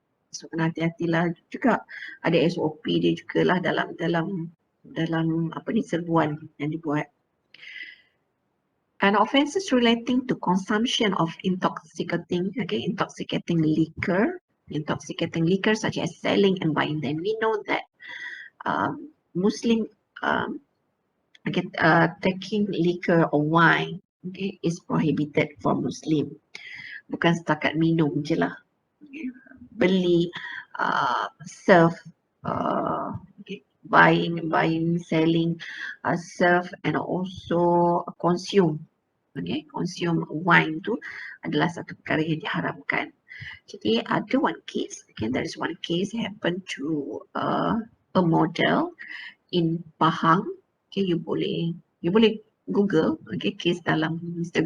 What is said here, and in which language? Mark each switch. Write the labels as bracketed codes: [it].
[ms] So kena hati-hatilah juga, ada SOP dia jugalah dalam serbuan yang dibuat. [en] And offences relating to consumption of intoxicating liquor such as selling and buying them. We know that Muslim taking liquor or wine, okay, is prohibited for Muslim. [ms] Bukan setakat minum je lah. Okay. Beli, serve, okay, [en] buying, selling, serve and also consume. [ms] Okay, [en] consume wine [ms] tu adalah satu perkara yang diharamkan. Jadi ada [en] one case, okay, there is one case happen to a model in Pahang. [ms] Okay, you boleh Google, okay, case dalam Mr.